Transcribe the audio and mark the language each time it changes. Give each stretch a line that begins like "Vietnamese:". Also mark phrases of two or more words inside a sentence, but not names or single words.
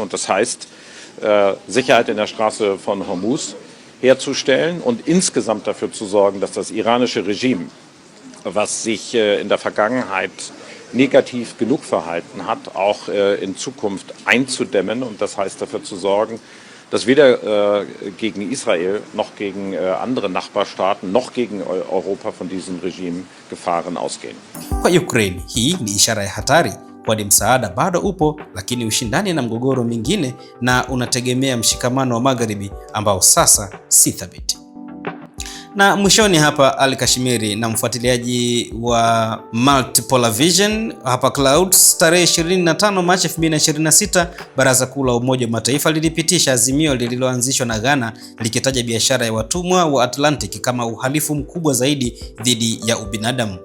German: Und das heißt, Sicherheit in der Straße von Hormuz herzustellen und insgesamt dafür zu sorgen, dass das iranische Regime, was sich in der Vergangenheit negativ genug verhalten hat, auch in Zukunft einzudämmen. Und das heißt, dafür zu sorgen, dass weder gegen Israel noch gegen andere Nachbarstaaten noch gegen Europa von diesem Regime Gefahren ausgehen.
Swahili: Kwa Ukraine, hii ni ishara ya hatari, kwani msaada bado upo, lakini ushindani na mgogoro mingine na unategemea mshikamano wa magharibi ambao sasa si thabiti. Na mwishoni hapa Ali Kashimiri na mfuatiliaji wa Multipolar Vision hapa Clouds, tarehe 25 Machi 2026 Baraza Kuu la Umoja wa Mataifa lilipitisha azimio lililoanzishwa na Ghana likitaja biashara ya watumwa wa Atlantic kama uhalifu mkubwa zaidi dhidi ya ubinadamu.